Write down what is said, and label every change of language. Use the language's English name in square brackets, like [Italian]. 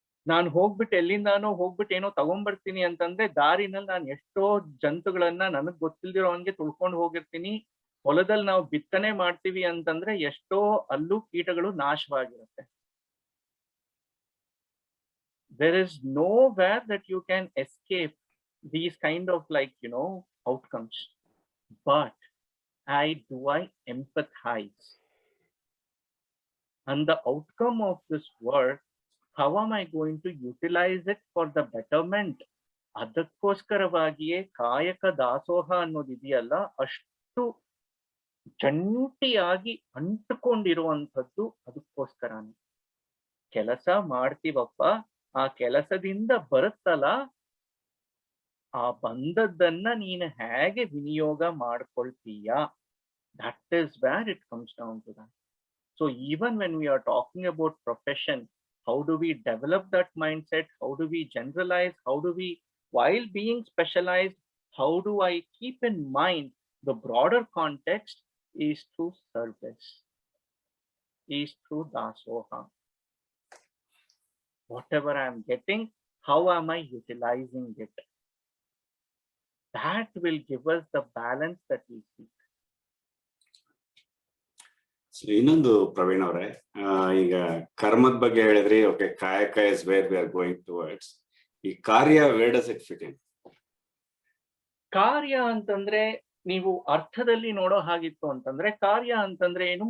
[Kannada] ನಾನು ಹೋಗ್ಬಿಟ್ಟು ಎಲ್ಲಿಂದಾನೋ ಹೋಗ್ಬಿಟ್ಟು ಏನೋ ತಗೊಂಡ್ಬರ್ತೀನಿ ಅಂತಂದ್ರೆ ದಾರಿನಲ್ಲಿ ನಾನು ಎಷ್ಟೋ ಜಂತುಗಳನ್ನ ನನಗ್ ಗೊತ್ತಿಲ್ದಿರೋ ಅವನ್ಗೆ ತುಳ್ಕೊಂಡು ಹೋಗಿರ್ತೀನಿ. ಹೊಲದಲ್ಲಿ ನಾವು ಬಿತ್ತನೆ ಮಾಡ್ತೀವಿ ಅಂತಂದ್ರೆ ಎಷ್ಟೋ ಅಲ್ಲೂ ಕೀಟಗಳು ನಾಶವಾಗಿರುತ್ತೆ. [English] There is nowhere that you can escape these kind of like outcomes. But I empathize, and the outcome of this work, how am I going to utilize it for the betterment [Kannada] ಅದಕ್ಕೋಸ್ಕರವಾಗಿಯೇ ಕಾಯಕ ದಾಸೋಹ ಅನ್ನೋದಿದೆಯಲ್ಲ, ಅಷ್ಟು ಜಂಟಿಯಾಗಿ ಅಂಟುಕೊಂಡಿರುವಂಥದ್ದು ಅದಕ್ಕೋಸ್ಕರನೇ. ಕೆಲಸ ಮಾಡ್ತೀವಪ್ಪ, ಆ ಕೆಲಸದಿಂದ ಬರುತ್ತಲ್ಲ, ಆ ಬಂದದ್ದನ್ನ ನೀನು ಹೇಗೆ ವಿನಿಯೋಗ ಮಾಡ್ಕೊಳ್ತೀಯ, [English] that is where it comes down to that. So even when we are talking about profession, how do we develop that mindset? How do we generalize? How do we, while being specialized, how do I keep in mind the broader context is through service, is through dasoha. Whatever I am getting, how am I utilizing it? That will give us the balance that we seek. [Kannada] So, ಇನ್ನೊಂದು ಪ್ರವೀಣ್ ಅವರೇ, ಈಗ ಕರ್ಮದ ಬಗ್ಗೆ ಹೇಳಿದ್ರಿ. [English] Okay, ಕಾಯಕ is where we are going towards. [Kannada] ಈ ಕಾರ್ಯ, [English] Where does it fit in? [Kannada] ಕಾರ್ಯ ಅಂತಂದ್ರೆ ನೀವು ಅರ್ಥದಲ್ಲಿ ನೋಡೋ ಹಾಗಿತ್ತು ಅಂತಂದ್ರೆ, ಕಾರ್ಯ ಅಂತಂದ್ರೆ ಏನು?